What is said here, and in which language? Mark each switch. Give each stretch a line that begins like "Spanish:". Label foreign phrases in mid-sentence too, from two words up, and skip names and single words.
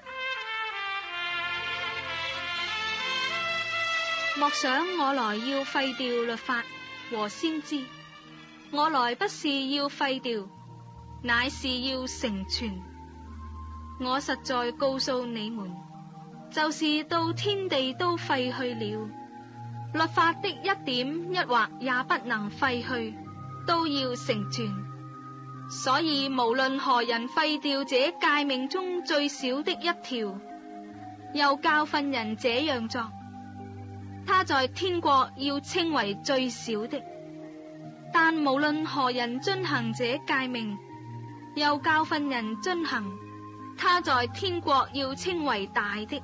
Chinese: 莫想我來要廢掉律法和先知，我來不是要廢掉，乃是要成全。我實在告訴你們，就是到天地都廢去了，律法的一點一畫也不能廢去，都要成全。所以無論何人廢掉這誡命中最小的一條，又教訓人這樣作，他在天國要稱為最小的；但無論何人遵行這誡命，又教訓人遵行，他在天國要稱為大的。